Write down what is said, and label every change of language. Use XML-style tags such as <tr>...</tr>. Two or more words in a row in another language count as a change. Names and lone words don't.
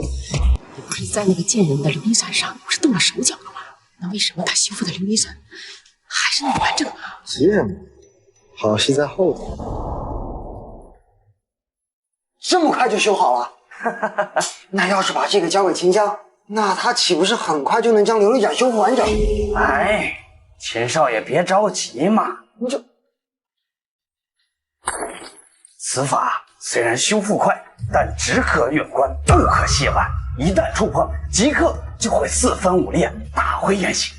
<zh>你不是在那個賤人的琉璃盞上不是動了手腳了嗎？那為什麼他修復的琉璃盞還是那麼完整啊？急什麼？好戲在後頭。這麼快就修好了？那要是把這個交給秦江，那他豈不是很快就能將琉璃盞修復完整？哎，秦少爺別着急嘛，你這。此法雖然修復快，但只可遠觀，不可褻玩。一旦觸碰，即刻就會4分5裂，大毀眼形。</zh>